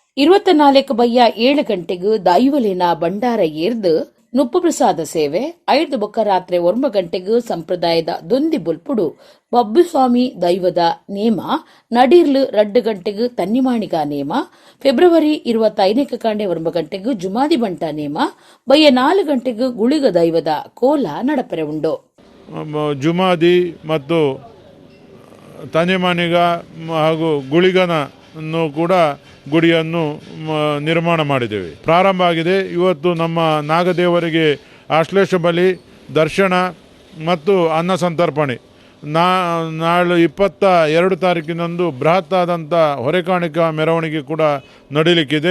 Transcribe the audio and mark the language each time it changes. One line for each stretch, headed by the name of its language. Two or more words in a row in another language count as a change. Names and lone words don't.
Tulu: 24/7 ಗಂಟೆಗೂ ದೈವಲಿನ ಭಂಡಾರ ಏರ್ದು ನುಪ್ಪು ಪ್ರಸಾದ ಸೇವೆ 5 ಬೊಕ್ಕ ರಾತ್ರಿ 9 ಗಂಟೆಗೂ ಸಂಪ್ರದಾಯದ ದೊಂದಿ ಬುಲ್ಪುಡು ಬಬ್ಬುಸ್ವಾಮಿ ದೈವದ ನೇಮ ನಡೀರ್ಲು 2 ಗಂಟೆಗೂ ತನ್ನಿಮಾಣಿಗ ನೇಮ ಫೆಬ್ರವರಿ 25 ಕಾಂಡೆ 9 ಗಂಟೆಗೂ ಜುಮಾದಿ ಬಂಟ ನೇಮ ಬಯ್ಯ 4 ಗಂಟೆಗೂ ಗುಳಿಗ ದೈವದ ಕೋಲ ನಡಪರೆ ಉಂಡು.
Kannada: ಜುಮಾದಿ ಮತ್ತು ತನ್ನಿಮಾಣಿಗ ಹಾಗೂ ಗುಳಿಗನ ಕೂಡ ಗುಡಿಯನ್ನು ನಿರ್ಮಾಣ ಮಾಡಿದ್ದೇವೆ. ಪ್ರಾರಂಭ ಆಗಿದೆ. ಇವತ್ತು ನಮ್ಮ ನಾಗದೇವರಿಗೆ ಆಶ್ಲೇಷ ಬಲಿ ದರ್ಶನ ಮತ್ತು ಅನ್ನ ಸಂತರ್ಪಣೆ ನಾಳೆ 22 ತಾರೀಕಿನಂದು ಬೃಹತ್ ಆದಂಥ ಹೊರೆಕಾಣಿಕಾ ಮೆರವಣಿಗೆ ಕೂಡ ನಡೀಲಿಕ್ಕಿದೆ.